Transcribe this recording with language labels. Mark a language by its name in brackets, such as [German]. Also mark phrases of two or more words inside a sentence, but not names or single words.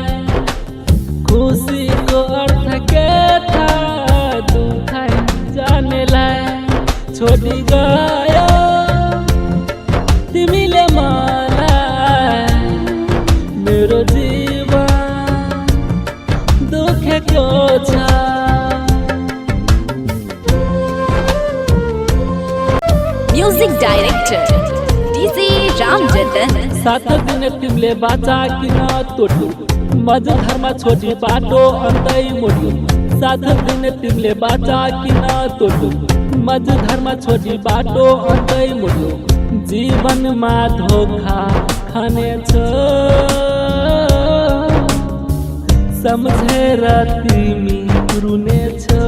[Nepali] खुसीको अर्थ के था दुखाइ जानेलाई। छोडी गयो तिमीले मलाई मेरो जीवन दुखेको छ। [English] music director DJ Ram Jatan. [Nepali] सात दिन तिमीले बाचा किन तोड्यौ। मझधारमा छोडी बाटो अन्तै मोड्यौ। सात दिन तिमीले बाचा किन तोड्यौ। मझधारमा छोडी बाटो अन्तै मोड्यौ। जीवनमा धोखा खानेछ सम्झेर तिमी रुनेछ।